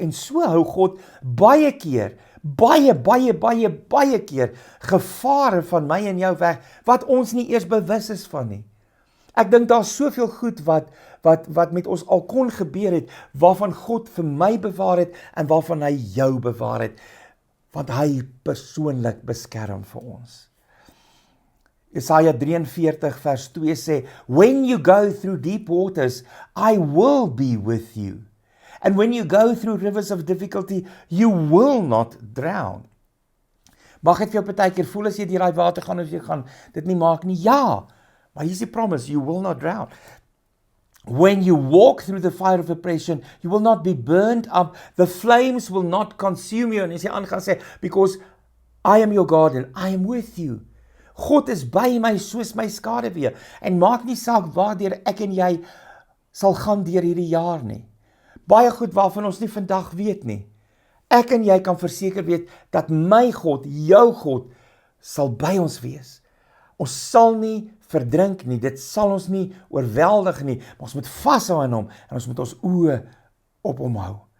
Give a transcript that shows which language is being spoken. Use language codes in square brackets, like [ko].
[af] En so hou God baie keer, baie keer gevare van my en jou weg wat ons nie eers bewus is van nie. Ek dink daar's soveel goed wat met ons al kon gebeur het, waarvan God vir my bewaar het en waarvan hy jou bewaar het, want hy persoonlik beskerm vir ons. Jesaja 43 vers 2 sê, [en] when you go through deep waters, I will be with you. And when you go through rivers of difficulty, you will not drown. [af] Mag dit vir jou partykeer voel as jy deur daai water gaan of jy gaan dit nie maak nie? Ja. Maar hier's die promise, [en] you will not drown. When you walk through the fire of oppression, you will not be burned up. The flames will not consume you. [af] En as jy aangaan sê, [en] because I am your God and I am with you. [af] God is by my soos my skaduwee. En maak nie saak waardeur ek en jy sal gaan deur hierdie jaar nie. Baie goed waarvan ons nie vandag weet nie. Ek en jy kan verseker weet dat my God, jou God, sal by ons wees. Ons sal nie verdrink nie, dit sal ons nie oorweldig nie, maar ons moet vashou aan hom en ons moet ons oë op hom hou.